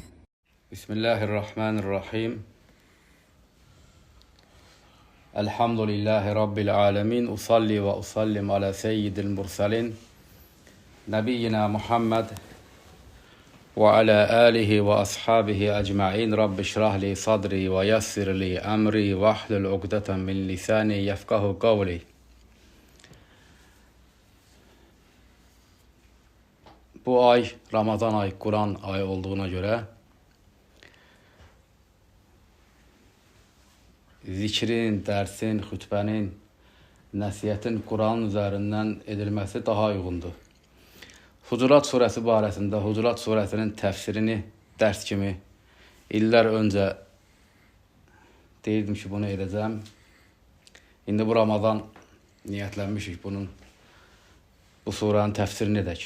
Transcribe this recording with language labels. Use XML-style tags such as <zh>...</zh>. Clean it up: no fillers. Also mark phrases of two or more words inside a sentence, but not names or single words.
<ar>بسم الله الرحمن الرحيم الحمد لله رب العالمين أصلي وأسلم على سيد المرسلين نبينا محمد وعلى آله وأصحابه أجمعين رب اشرح لي صدري ويسر لي أمري واحلل عقدة من لساني يفقه قولي.</ar> <az>Bu ay Ramazan ayı, Kur'an ayı olduğuna göre zikrin, dersin, xütbənin, nəsiyyətin Kur'an üzərindən edilməsi daha uyğundur. Hucurat surəsi barəsində Hucurat surəsinin təfsirini dərs kimi illər öncə deyirdim ki, bunu edəcəm. İndi bu Ramazan niyyətlənmişik bu surənin təfsirini edək.</az>